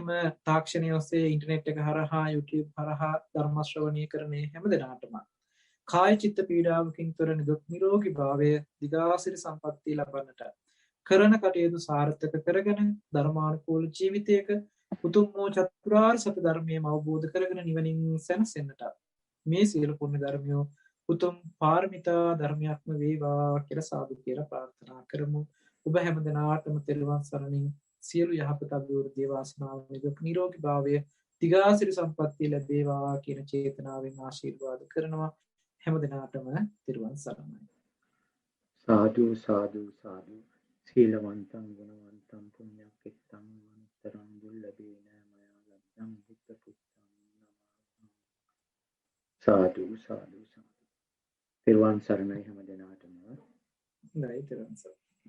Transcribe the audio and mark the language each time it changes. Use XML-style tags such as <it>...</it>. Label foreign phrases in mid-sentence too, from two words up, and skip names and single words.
<si>තාක්ෂණය ඔස්සේ ඉන්ටර්නෙට් එක හරහා YouTube හරහා ධර්ම ශ්‍රවණය කරන හැම දෙනාටම කාය චිත්ත පීඩාවකින් තොර නිදුක් නිරෝගී භාවය දිගාසිරි සම්පන්නිය ලබන්නට කරන කටයුතු සාර්ථක කරගෙන ධර්මානුකූල ජීවිතයක උතුම් වූ චතුරාර්ය සත්‍ය ධර්මයම අවබෝධ කරගෙන නිවනින් සැනසෙන්නට මේ සියලු පුණ්‍ය ධර්මියෝ උතුම් පාරමිතා ධර්මයක්ම වේවා කියලා සාදු කියලා ප්‍රාර්ථනා කරමු. ඔබ හැම දෙනාටම තෙරුවන් සරණින් සියලු යහපත අභිවෘද්ධිය වාසනාව නිදුක් නිරෝගී භාවය දිගාසිරි සම්පන්නිය ලැබේවා කියන චේතනාවෙන් ආශිර්වාද කරනවා. හැම දිනාටම තෙරුවන් සරණයි. සාදු සාදු සාදු.</si> <pi>සීලවන්තං ගුණවන්තං පුඤ්ඤක්ඛිතං අන්තරං දුල්ලභේන මයා ලබ්ධං බුද්ධ පුත්තං නමः.</pi> <si>සාදු සාදු සාදු. තෙරුවන් සරණයි හැම දිනාටම. නයි තෙරුවන් සරණයි.</si>